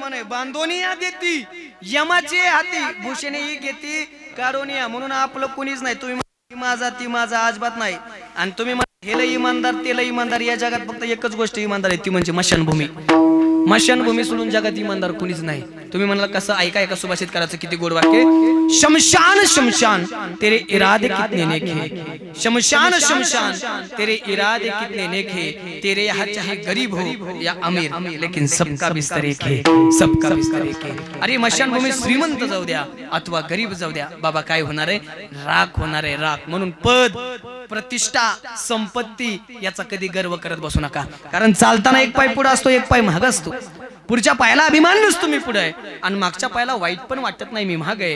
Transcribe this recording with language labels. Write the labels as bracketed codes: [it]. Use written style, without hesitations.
[mr] बांधोनिया देती यमाचे हाती भूषणे ही घेती काढोनिया. म्हणून आपलं कुणीच नाही. तुम्ही माझा ती माझा अजिबात नाही. आणि तुम्ही हेला इमानदार तेला इमानदार. या जगात फक्त एकच गोष्ट इमानदार आहे ती म्हणजे मशानभूमी. मशानभूमी सोडून जगात इमानदार कुणीच नाही. तुम्ही म्हणाला कसं ऐका एका सुभाषित करायचं किती गोड वाक्य. [hi] शमशान शमशान तेरे इरादे कितने नेके शमशान शमशान तेरे इरादे कितने नेके तेरे यहाँ चाहे गरीब हो या अमीर लेकिन सबका बिस्तर एक है सबका बिस्तर एक है. [mr] अरे मशानभूमी श्रीमंत जाऊ द्या अथवा गरीब जाऊ द्या बाबा काय होणार आहे राख होणार आहे राख. म्हणून पद प्रतिष्ठा संपत्ती याचा कधी गर्व करत बसू नका. कारण चालताना एक पाय पुढे असतो एक पाय महाग असतो. पुढच्या पायाला अभिमान नसतो मी पुढे आहे आणि मागच्या पायाला वाईट पण वाटत नाही मी महाग आहे.